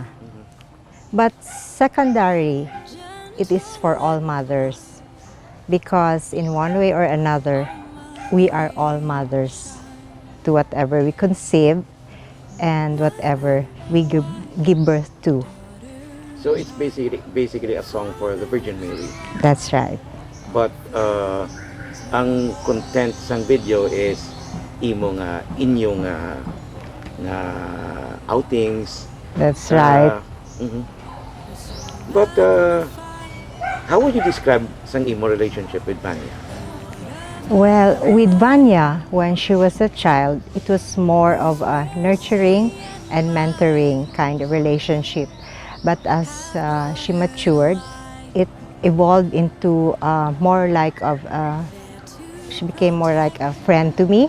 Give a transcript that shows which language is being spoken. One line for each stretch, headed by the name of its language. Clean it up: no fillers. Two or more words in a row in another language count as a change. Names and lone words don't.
English: But secondary, it is for all mothers because in one way or another, we are all mothers to whatever we conceive and whatever we give birth to. So it's basically a song for the Virgin Mary. That's right. But ang content sang video is inyong outings. That's right. Mhm. But how would you describe
Hiligaynon: sang imo
English: relationship with Vanya? Well, with Vanya, when she was a child, it was more of a nurturing and mentoring kind of relationship. But as she matured, it evolved into she became more like a friend to me.